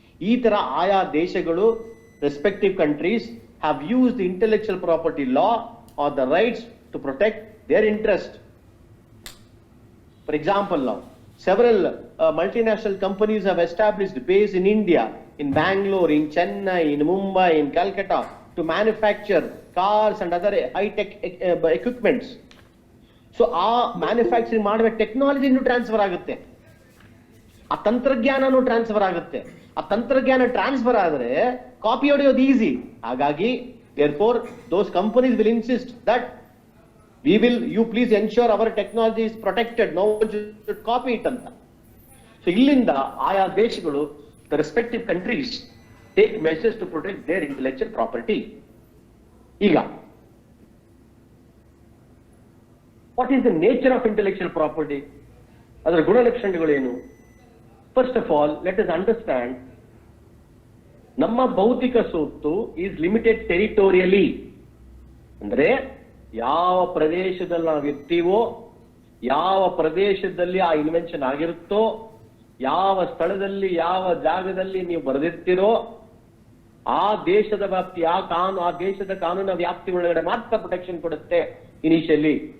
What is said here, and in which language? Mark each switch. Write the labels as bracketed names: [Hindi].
[Kannada] ಈ ತರ ಆಯಾ ದೇಶಗಳು, [English] respective countries have used the intellectual property law or the rights to protect their interest. For example, now several multinational companies have established base in India, in Bangalore, in Chennai, in Mumbai, in Calcutta, to manufacture cars and other high-tech equipments. So our manufacturing [Kannada] ಮಾಡುವ ಟೆಕ್ನಾಲಜಿನೂ transfer ಆಗುತ್ತೆ, ಆ ತಂತ್ರಜ್ಞಾನನೂ transfer ಆಗುತ್ತೆ. ಆ ತಂತ್ರಜ್ಞಾನ transfer ಆದರೆ copy ಹೊಡೆಯೋದು easy. [English] ಹಾಗಾಗಿ therefore those companies will insist that you please ensure our technology is protected, no one should copy it ಅಂತ. So [Kannada] ಇಲ್ಲಿಂದ ಆಯಾ ದೇಶಗಳು, [English] the respective countries take measures to protect their intellectual property. ಈಗ what is the nature of intellectual property? [Kannada] ಅದರ ಗುಣಲಕ್ಷಣಗಳೇನು? [English] First of all, let us understand, [Kannada] ನಮ್ಮ ಭೌತಿಕ ಸ್ವತ್ತು [English] Is limited territorially. [Kannada] ಅಂದ್ರೆ ಯಾವ ಪ್ರದೇಶದಲ್ಲಿ ನಾವು ಇರ್ತೀವೋ, ಯಾವ ಪ್ರದೇಶದಲ್ಲಿ ಆ ಇನ್ವೆನ್ಷನ್ ಆಗಿರುತ್ತೋ, ಯಾವ ಸ್ಥಳದಲ್ಲಿ ಯಾವ ಜಾಗದಲ್ಲಿ ನೀವು ಬರೆದಿರ್ತೀರೋ ಆ ದೇಶದ ವ್ಯಾಪ್ತಿ, ಆ ದೇಶದ ಕಾನೂನಿನ ವ್ಯಾಪ್ತಿ ಒಳಗಡೆ ಮಾತ್ರ ಪ್ರೊಟೆಕ್ಷನ್ ಕೊಡುತ್ತೆ ಇನಿಷಿಯಲಿ.